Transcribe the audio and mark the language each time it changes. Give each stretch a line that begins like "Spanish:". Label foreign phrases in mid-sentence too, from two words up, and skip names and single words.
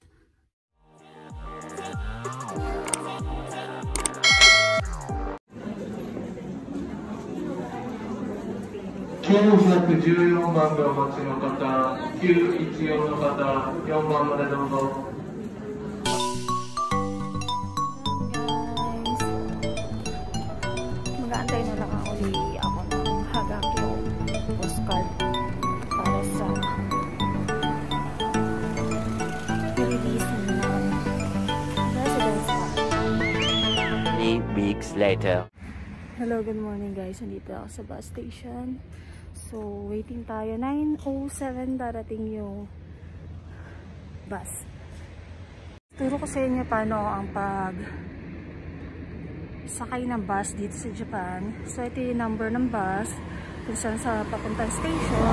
Japanese: 914 番でお待ちの方、914の方、4番までどうぞ。
Filipino: Mag-aantay na lang uli ako ng hagaki o postcard para sa release ng
English: residence card. 3 weeks later. Hello, good morning guys.
Filipino: Nandito ako sa bus station. So, waiting tayo. 9:07 darating yung bus. Turo ko sa inyo paano ang sakay ng bus dito sa Japan. So, ito yung number ng bus kung saan sa papuntang station.